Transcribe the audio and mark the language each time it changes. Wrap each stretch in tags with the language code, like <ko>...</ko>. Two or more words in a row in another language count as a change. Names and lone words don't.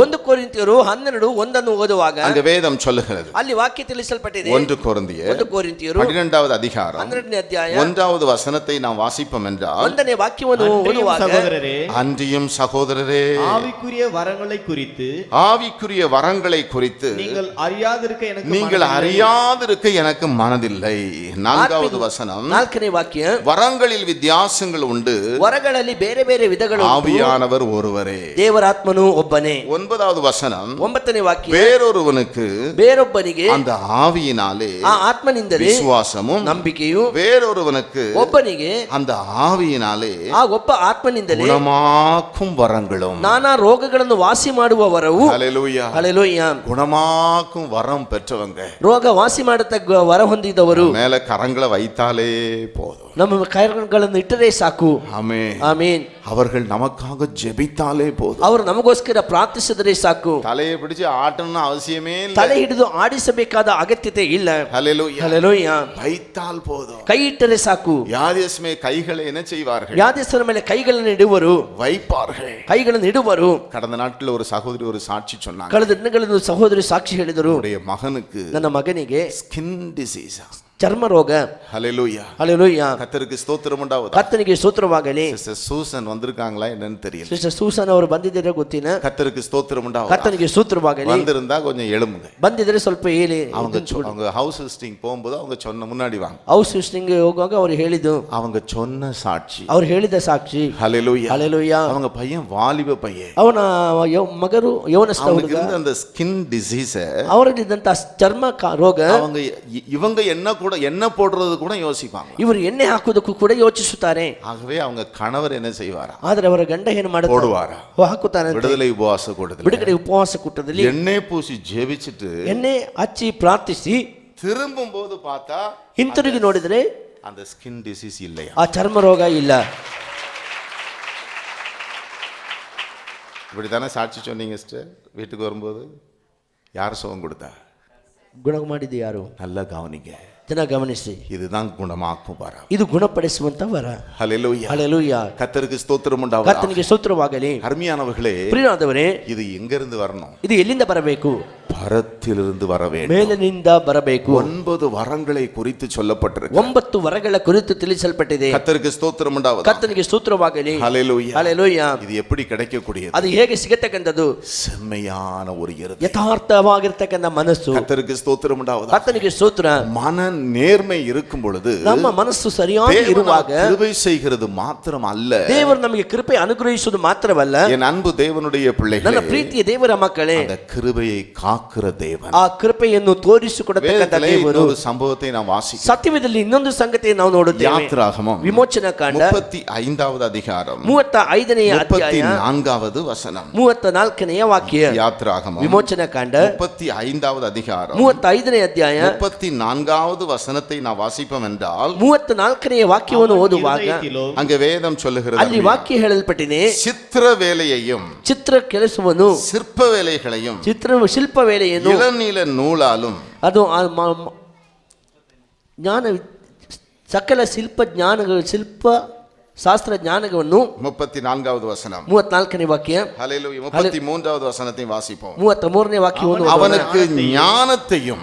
<kn>1 ಕೊರಿಂಥಿಯರು 12:1 ಓದುವಾಗ</kn> <ta>அங்க வேதம் சொல்லுகிறது.</ta> <kn>ಅಲ್ಲಿ ವಾಕ್ಯ ತಿಳಿಸಲ್ಪಟ್ಟಿದೆ.</kn> <ta>1 கொரிந்தியர்</ta> <kn>1 ಕೊರಿಂಥಿಯರು</kn> <ta>12வது அதிகாரம்</ta> <kn>12ನೇ ಅಧ್ಯಾಯ</kn> <ta>1வது வசனத்தை நாம் வாசிப்போம் என்றால்</ta> <kn>1ನೇ ವಾಕ್ಯವನ್ನು ಓದುವಾಗ,</kn> <ta>சகோதரரே, அன்றியும் சகோதரரே, ஆவிக்குரிய வரங்களை குறித்து ஆவிக்குரிய வரங்களை குறித்து நீங்கள் அறியாதிருக்க எனக்கு நீங்கள் மனதில்லை. அறியாதிருக்க எனக்கு மனதில்லை. 4வது வசனம்,</ta> <kn>4ನೇ ವಾಕ್ಯ,</kn> <ta>வரங்களில் வித்தியாசங்கள் உண்டு,</ta> <kn>ವರಗಳಲ್ಲಿ ಬೇರೆ ಬೇರೆ ವಿಧಗಳು ಉಂಟು,</kn> <ta>ஆவியானவர் ஒருவரே.</ta> <kn>ದೇವರಾತ್ಮನು ಒಬ್ಬನೇ.</kn> <ta>9வது வசனம்,</ta> <kn>9ನೇ ವಾಕ್ಯ,</kn> <ta>வேறொருவனுக்கு</ta> <kn>ಬೇರೊಬ್ಬನಿಗೆ</kn> <ta>அந்த ஆவியினாலே</ta> <kn>ಆ ಆತ್ಮನಿಂದಲೇ</kn> <ta>விசுவாசமும்,</ta> <kn>ನಂಬಿಕೆಯು,</kn> <ta>வேறொருவனுக்கு</ta> <kn>ಒಬ್ಬನಿಗೆ</kn> <ta>அந்த ஆவியினாலே</ta> <kn>ಆ ಒಬ್ಬ ಆತ್ಮನಿಂದಲೇ</kn> <ta>குணமாக்கும் வரங்களும்.</ta> <kn>ನಾನಾ ರೋಗಗಳನ್ನು ವಾಸಿ ಮಾಡುವ ವರವು.</kn> <ta>ஹல்லேலூயா.</ta> <kn>ಹಲ್ಲೆಲೂಯಾ.</kn> <ta>குணமாக்கும் வரம் பெற்றவங்க</ta> <kn>ರೋಗ ವಾಸಿ ಮಾಡತಕ್ಕ ವರ ಹೊಂದಿದವರು</kn> <ta>மேல கரங்களை வைத்தாலே போதும்.</ta> <kn>ನಮ್ಮ ಕೈಗಳನ್ನು ಇಟ್ಟರೆ ಸಾಕು.</kn> <ta>ஆமென்.</ta> <kn>ಆಮೀನ್.</kn> <ta>அவர்கள் நமக்காக ஜெபித்தாலே போதும்.</ta> <kn>ಅವರು ನಮಗೋಸ್ಕರ ಪ್ರಾರ್ಥಿಸಿದರೆ ಸಾಕು.</kn> <ta>தலையை பிடிச்சு ஆட்டணும்னு அவசியமே இல்லை.</ta> <kn>ತಲೆ ಹಿಡಿದು ಆಡಿಸಬೇಕಾದ ಅಗತ್ಯತೆ ಇಲ್ಲ.</kn> <ta>ஹல்லேலூயா.</ta> <kn>ಹಲ್ಲೆಲೂಯಾ.</kn> <ta>வைத்தால் போதும்.</ta> <kn>ಕೈ ಇಟ್ಟರೆ ಸಾಕು.</kn> <ta>யாதேஸ்மே கைகளை என்ன செய்வார்கள்?</ta> <kn>ಯಾದೇಸರ ಮೇಲೆ ಕೈಗಳನ್ನು ಇಡುವರು,</kn> <ta>வைப்பார்கள்.</ta> <kn>ಕೈಗಳನ್ನು ಇಡುವರು.</kn> <ta>கடந்த நாட்கள் ஒரு சகோதரி ஒரு சாட்சி சொன்னாங்க.</ta> <kn>ಕಳೆದ ದಿನಗಳಲ್ಲಿ ಸಹೋದರಿ ಸಾಕ್ಷಿ ಹೇಳಿದರು,</kn> <ta>உடைய மகனுக்கு</ta> <kn>ನನ್ನ ಮಗನಿಗೆ</kn> <en>skin disease.</en> <kn>ಚರ್ಮ ರೋಗ.</kn> <ta>ஹல்லேலூயா.</ta> <kn>ಹಲ್ಲೆಲೂಯಾ.</kn> <ta>கர்த்தருக்கு ஸ்தோத்திரம் உண்டாவதாக.</ta> <kn>ಕರ್ತನಿಗೆ ಸ್ತೋತ್ರವಾಗಲಿ.</kn> <ta>சிஸ்டர் சூசன் வந்திருக்காங்களா என்னன்னு தெரியல.</ta> <kn>ಸಿಸ್ಟರ್ ಸೂಸನ್ ಅವರು ಬಂದಿದ್ದೀರಾ ಗೊತ್ತಿನ.</kn> <ta>கர்த்தருக்கு ஸ்தோத்திரம் உண்டாவதாக.</ta> <kn>ಕರ್ತನಿಗೆ ಸ್ತೋತ್ರವಾಗಲಿ.</kn> <ta>வந்திருந்தா கொஞ்சம் எழும்புங்க.</ta> <kn>ಬಂದಿದ್ರೆ ಸ್ವಲ್ಪ ಹೇಳಿ.</kn> <ta>அவங்க</ta> <en>house visiting</en> <ta>போகும்போது அவங்க சொன்ன முன்னாடி வாங்க.</ta> <en>house visiting</en> <kn>ಹೋಗುವಾಗ ಅವರು ಹೇಳಿದ್ದು,</kn> <ta>அவங்க சொன்ன சாட்சி.</ta> <kn>ಅವ್ರು ಹೇಳಿದ ಸಾಕ್ಷಿ.</kn> <ta>ஹல்லேலூயா.</ta> <kn>ಹಲ್ಲೆಲೂಯಾ.</kn> <ta>அவங்க பையன் வாலிப பையன்.</ta> <kn>ಅವನ ಮಗರು ಯವನಸ್ಥ</kn> <ta>அவனுக்கு</ta> <kn>ಹುಡುಗ,</kn> <ta>இருந்த அந்த</ta> <en>skin disease</en> <kn>ಅವರಲ್ಲಿದ್ದಂತ ಚರ್ಮ ರೋಗ.</kn> <ta>அவங்க இவங்க என்ன போடுறது கூட யோசிப்பாங்க.</ta> <kn>ಇವರು ಎಣ್ಣೆ ಹಾಕುವುದಕ್ಕೂ ಕೂಡ ಯೋಚಿಸುತ್ತಾರೆ.</kn> <ta>ஆகவே அவங்க கணவர் என்ன செய்வாரா?</ta> <kn>ಆದ್ರೆ ಅವರ ಗಂಡ ಏನು ಮಾಡುತ್ತಾರೆ?</kn> <ta>போடுவாரா?</ta> <kn>ಹಾಕುತ್ತಾನೆ.</kn> <ta>விடுதலை உபவாச கூட்டத்தில்</ta> <kn>ಬಿಡುಗಡೆ ಉಪವಾಸ ಕೂಟದಲ್ಲಿ</kn> <ta>எண்ணெய் பூசி ஜெபிச்சிட்டு</ta> <kn>ಎಣ್ಣೆ ಹಚ್ಚಿ ಪ್ರಾರ್ಥಿಸಿ</kn> <ta>திரும்பும் போது பார்த்தா</ta> <kn>ಹಿಂತಿರುಗಿ ನೋಡಿದ್ರೆ</kn> <ta>அந்த</ta> <en>skin disease</en> <ta>இல்லையா?</ta> <kn>ಆ ಚರ್ಮ ರೋಗ ಇಲ್ಲ.</kn> <ta>இப்படித்தானே சாட்சி சொன்னீங்க சிஸ்டர். வீட்டுக்கு வரும்போது யார் சுகம் கொடுத்தா?</ta> <kn>ಗುಣ ಮಾಡಿದ್ದು ಯಾರು?</kn> <ta>நல்லா கவனிங்க.</ta> <kn>ಜನ ಗಮನಿಸಿ,</kn> <ta>இதுதான் குணமாக்கும் வரம்.</ta> <kn>ಇದು ಗುಣಪಡಿಸುವಂತ ವರ.</kn> <ta>ஹல்லேலூயா.</ta> <kn>ಹಲ್ಲೆಲೂಯಾ.</kn> <ta>கர்த்தருக்கு ஸ்தோத்திரம் உண்டாவதாக.</ta> <kn>ಕರ್ತನಿಗೆ ಸ್ತೋತ್ರವಾಗಲಿ.</kn> <ta>அருமையானவர்களே,</ta> <kn>ಪ್ರಿಯರಾದವರೇ,</kn> <ta>இது எங்க இருந்து வரணும்?</ta> <kn>ಇದು ಎಲ್ಲಿಂದ ಬರಬೇಕು?</kn> <ta>பரத்திலிருந்து வர வேண்டும்.</ta> <kn>ಮೇಲಿನಿಂದ ಬರಬೇಕು.</kn> <ta>9 வரங்களை குறித்து சொல்லப்பட்டிருக்கு.</ta> <kn>9 ವರಗಳ ಕುರಿತು ತಿಳಿಸಲ್ಪಟ್ಟಿದೆ.</kn> <ta>கர்த்தருக்கு ஸ்தோத்திரம் உண்டாவதாக.</ta> <kn>ಕರ್ತನಿಗೆ ಸ್ತೋತ್ರವಾಗಲಿ.</kn> <ta>ஹல்லேலூயா.</ta> <kn>ಹಲ್ಲೆಲೂಯಾ.</kn> <ta>இது எப்படி கிடைக்கக்கூடியது?</ta> <kn>ಅದು ಹೇಗೆ ಸಿಗತಕ್ಕಂಥದ್ದು?</kn> <ta>செம்மையான ஒரு இருதயம்.</ta> <kn>ಯಥಾರ್ಥವಾಗಿರ್ತಕ್ಕಂಥ ಮನಸ್ಸು.</kn> <ta>கர்த்தருக்கு ஸ்தோத்திரம் உண்டாவதாக.</ta> <kn>ಕರ್ತನಿಗೆ ಸ್ತೋತ್ರ.</kn> <ta>மன நேர்மை இருக்கும் பொழுது</ta> <kn>ನಮ್ಮ ಮನಸ್ಸು ಸರಿಯಾಗಿ ಇರುವಾಗ</kn> <ta>கிருபை செய்கிறது மாத்திரம் அல்ல,</ta> <kn>ದೇವರು ನಮಗೆ ಕೃಪೆ ಅನುಗ್ರಹಿಸುವುದು ಮಾತ್ರವಲ್ಲ,</kn> <ta>என் அன்பு தேவனுடைய</ta> <kn>ನನ್ನ</kn> <ta>பிள்ளைகளே,</ta> <kn>ಪ್ರೀತಿಯ ದೇವರ ಮಕ್ಕಳೇ,</kn> <ta>அந்த கிருபையை காக்க காக்கிற தேவன்.</ta> <kn>ಆ ಕೃಪೆಯನ್ನು ತೋರಿಸಿಕೊಡತಕ್ಕಂತ</kn> <ta>வேதத்திலே</ta> <kn>ದೇವರು.</kn> <ta>இன்னொரு சம்பவத்தை நாம் வாசிக்கிறோம்.</ta> <kn>ಸತ್ಯವೇದದಲ್ಲಿ ಇನ್ನೊಂದು ಸಂಗತಿಯನ್ನು ನಾವು ನೋಡುತ್ತೇವೆ.</kn> <ta>யாத்திராகமம்</ta> <kn>ವಿಮೋಚನಾ ಕಾಂಡ</kn> <ta>35வது அதிகாரம்</ta> <kn>35ನೇ ಅಧ್ಯಾಯ</kn> <ta>34வது வசனம்.</ta> <kn>34ನೇ ವಾಕ್ಯ.</kn> <ta>யாத்திராகமம்</ta> <kn>ವಿಮೋಚನಾ ಕಾಂಡ</kn> <ta>35வது அதிகாரம்</ta> <kn>35ನೇ ಅಧ್ಯಾಯ</kn> <ta>34வது வசனத்தை நான் வாசிப்போம் என்றால்</ta> <kn>34ನೇ ವಾಕ್ಯವನ್ನು ಓದುವಾಗ</kn> <ta>இருதயத்திலும் அங்க வேதம் சொல்லுகிறது,</ta> <kn>ಅಲ್ಲಿ ವಾಕ್ಯ ಹೇಳಲ್ಪಟ್ಟಿದೆ,</kn> <ta>சித்திர வேலையையும்</ta> <kn>ಚಿತ್ರ ಕೆಲಸವನ್ನು,</kn> <ta>சிற்ப வேலைகளையும்</ta> <kn>ಶಿಲ್ಪ ವೇಳೆಯನ್ನು,</kn> <ta>இளநீல நூலாலும்</ta> <kn>ಅದು ಜ್ಞಾನ ಸಕಲ ಶಿಲ್ಪ ಜ್ಞಾನಗಳು, ಶಿಲ್ಪ ಶಾಸ್ತ್ರ ಜ್ಞಾನವನ್ನು.</kn> <ta>34வது வசனம்.</ta> <kn>34ನೇ ವಾಕ್ಯ.</kn> <ta>ஹல்லேலூயா. 33வது வசனத்தை வாசிப்போம்.</ta> <kn>33ನೇ ವಾಕ್ಯವನ್ನು</kn> <ta>அவனுக்கு ஞானத்தையும்</ta>